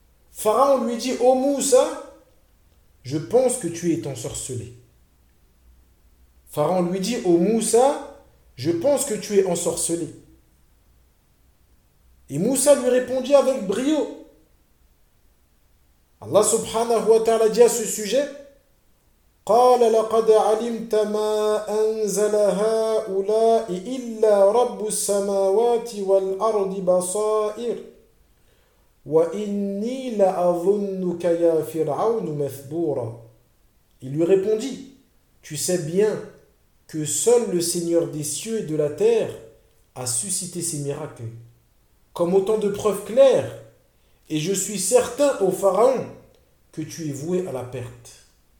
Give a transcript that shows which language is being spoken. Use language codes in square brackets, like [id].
[fr] Pharaon lui dit, ô Moussa, je pense que tu es ensorcelé. Pharaon lui dit, ô Moussa, je pense que tu es ensorcelé. Et Moussa lui répondit avec brio. Allah subhanahu wa ta'ala dit à ce sujet, [ar] قَالَ لَقَدْ عَلِمْتَ مَا أَنْزَلَ هَا أُولَاءِ إِلَّا رَبُّ السَّمَاوَاتِ وَالْأَرْضِ بَصَائِرِ وَإِنِّي لَأَظُنُّكَ يَا فِرْعَوْنُ مَثْبُورًا. [fr] Il lui répondit, tu sais bien que seul le Seigneur des cieux et de la terre a suscité ces miracles, comme autant de preuves claires, et je suis certain, ô Pharaon, que tu es voué à la perte.